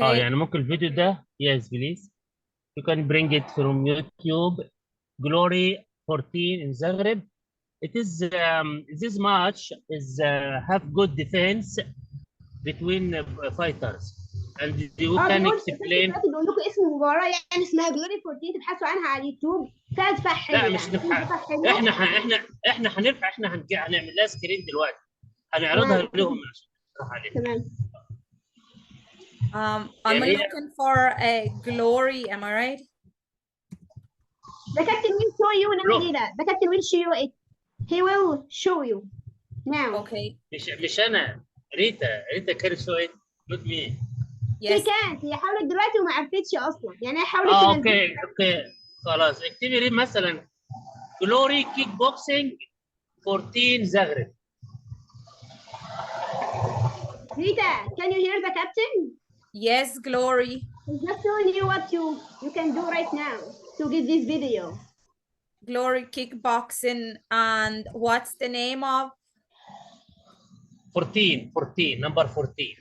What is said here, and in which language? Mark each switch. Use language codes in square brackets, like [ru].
[ar] يعني ممكن الفيديو ده [en] yes please. You can bring it from YouTube. Glory 14 in Zagreb. It is this match is have good defense between fighters, and you can explain. [ar] بقول لكم اسم المباراه يعني اسمها جلوري 14، تبحثوا عنها على اليوتيوب. فيها دفاع حلو. لا مش نبحث. هنعمل لها سكرين دلوقتي، هنعرضها لهم عشان نشرح عليها. تمام. [en] I'm looking for a Glory, am I right? The captain will show you now. The captain will show you it. He will show you now. Okay. [ar] مش انا، ريتا كانت [en] show it not me. She can't. [ar] هي حاولت دلوقتي وما عرفتش اصلا، يعني هي حاولت اوكي خلاص. اكتبي ريم مثلا جلوري كيك بوكسينج 14 زغرب. [en] Rita, can you hear the captain? Yes, Glory. He's just telling you what you can do right now to get this video. Glory kickboxing, and what's the name of? 14, number 14.